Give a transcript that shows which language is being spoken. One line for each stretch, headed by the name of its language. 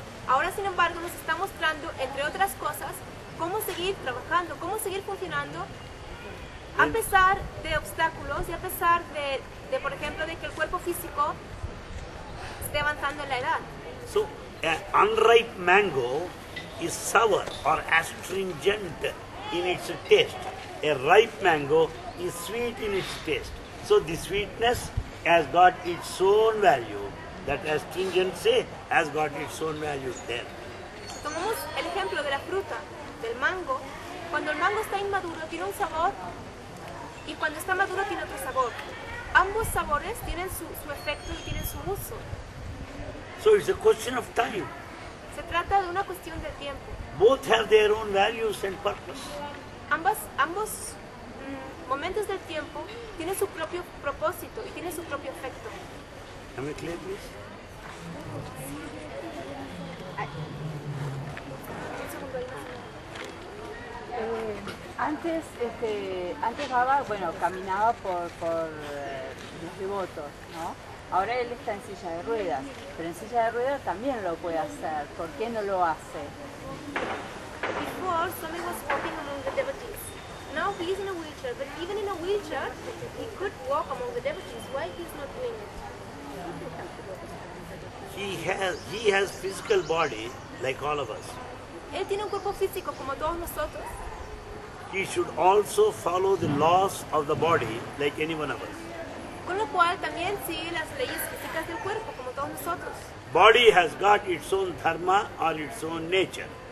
Spanish: Ahora, sin embargo, nos está mostrando, entre otras cosas, cómo seguir trabajando, cómo seguir funcionando, a pesar de obstáculos y a pesar de, por ejemplo, de que el cuerpo físico esté avanzando en la edad.
English: So, an unripe mango is sour or astringent in its taste. A ripe mango is sweet in its taste. So the sweetness has got its own value. That astringency has got its own value there.
Spanish: Tomamos el ejemplo de la fruta, del mango. Cuando el mango está inmaduro tiene un sabor y cuando está maduro tiene otro sabor. Ambos sabores tienen su efecto y tienen su uso.
English: So it's a question of time.
Spanish: Se trata de una cuestión de tiempo.
English: Both have their own values and purpose.
Spanish: Ambos momentos del tiempo tienen su propio propósito y tienen su propio efecto.
English: Am I clear, please?
Spanish: Antes Baba, bueno, caminaba por los devotos, ¿no? Ahora él está en silla de ruedas, pero en silla de ruedas también lo puede hacer. ¿Por qué no lo hace?
English: Before, Swami was walking among the devotees. Now he is in a wheelchair, but even in a wheelchair, he could walk among the devotees. Why he is not doing it? He has physical body like all of us.
Spanish: Él tiene un cuerpo físico como todos nosotros.
English: He should also follow the laws of the body like any one of us.
Spanish: Con lo cual también sigue las leyes físicas del cuerpo como todos nosotros.
English: Body has got its own dharma or its own nature.